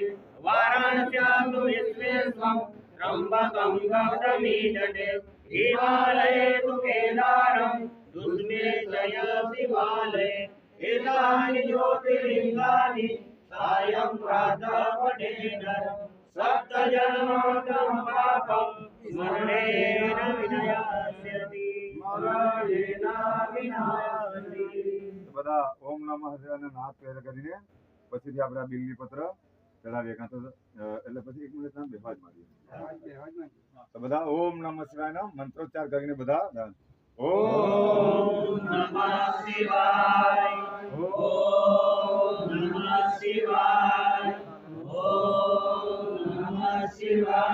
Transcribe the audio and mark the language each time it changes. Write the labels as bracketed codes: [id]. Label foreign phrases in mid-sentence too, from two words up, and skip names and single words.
[sa] वाराणस्यां विश्वेश्वं त्र्यम्बकं गौतमीतटे हिमालये तु केदारं दुष्मे जय शिवालये एतानि ज्योतिर्लिङ्गानि सायं प्रातः पठेदरम् सप्तजन्मोत्तम पापं स्मरणेन विनाश्यति स्मरणेन विनाश्यति। [gu] બધા [sa] ઓમ નમઃ શિવાય [gu] નાથ પહેલા કરીને પછીથી આપણે આ બિલ્લી પત્ર ચડાવીએ કાં તો એટલે પછી 1 મિનિટ નામ બેહાજ મારીએ તો બધા [sa] ઓમ નમઃ શિવાય [gu] મંત્રોચ્ચાર કરીને બધા [sa] ઓમ નમઃ શિવાય ઓમ નમઃ શિવાય ઓમ નમઃ શિવાય।